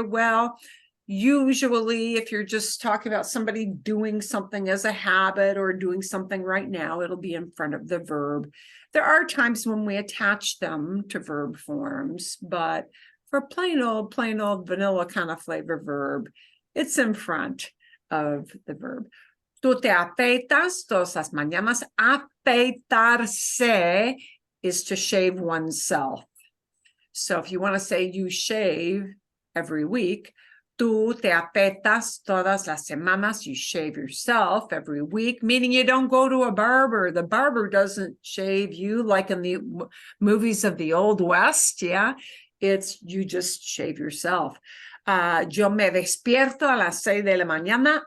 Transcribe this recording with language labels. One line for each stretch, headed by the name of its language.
English: Well, usually if you're just talking about somebody doing something as a habit or doing something right now, it'll be in front of the verb. There are times when we attach them to verb forms, but for plain old vanilla kind of flavor verb, it's in front of the verb.
Spanish: Tú te afeitas todas las mañanas.
English: Afeitarse is to shave oneself. So if you want to say you shave every week, tú te afeitas todas las semanas. You shave yourself every week, meaning you don't go to a barber. The barber doesn't shave you like in the movies of the Old West. Yeah, it's you just shave yourself.
Spanish: Yo me despierto a las 6 de la mañana.